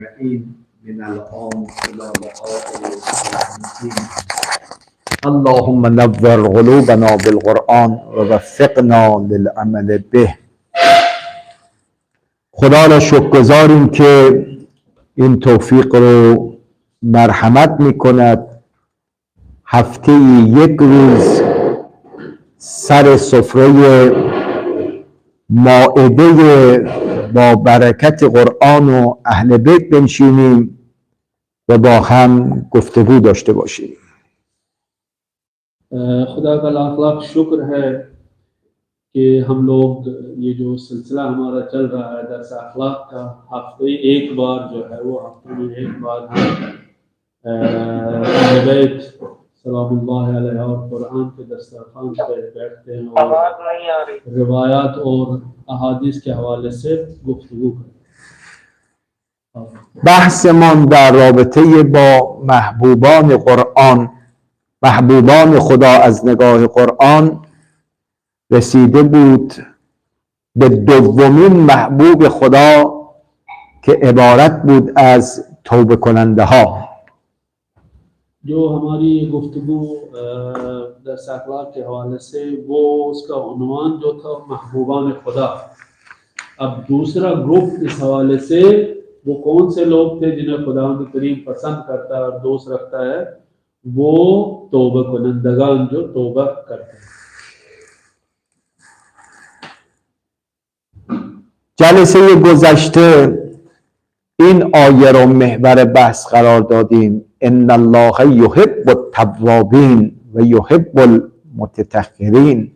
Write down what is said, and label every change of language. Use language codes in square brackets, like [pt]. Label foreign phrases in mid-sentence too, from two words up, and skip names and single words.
[ar] من الآن إلى لقاء المسلمين. اللهم نور قلوبنا بالقرآن ووفقنا للعمل به. [fa] خدا را شکرگزاریم که این توفیق رو مرحمت میکند هفته یک روز سر سفره مائده با برکت قرآن و اهل بیت بنشینیم و با هم گفتگو داشته باشیم. [hi] खुदा का लाख लाख शुक्र है कि हम लोग ये जो सिलसिला हमारा चल रहा है दर्स अखलाक का हफ्ते एक बार जो है वो हफ्ते में एक बार हम अहले बैत [ar] سلام الله علیه [hi] और कुरान के दस्तरखान पे बैठते हैं और रिवायात और अहादीस के हवाले से गुफ्तगू करते हैं. [fa] بحثمان در رابطه با محبوبان قرآن، محبوبان خدا از نگاه قرآن رسیده بود به دومین محبوب خدا که عبارت بود از توبه کننده ها. [hi] जो हमारी गुफ्तगू दर्स अखलाक के हवाले से वो उसका उन्वान जो था महबूबान खुदा. अब दूसरा ग्रुप इस हवाले से वो कौन से लोग थे जिन्हें खुदा करीम पसंद करता है और दोस्त रखता है, वो [fa] توبه کنندگان [hi] जो तौबा करते हैं. [fa] جلسه گذشته این آیه رو محور بحث قرار دادیم. [ar] ان الله یحب التوابین و یحب المتطهرین.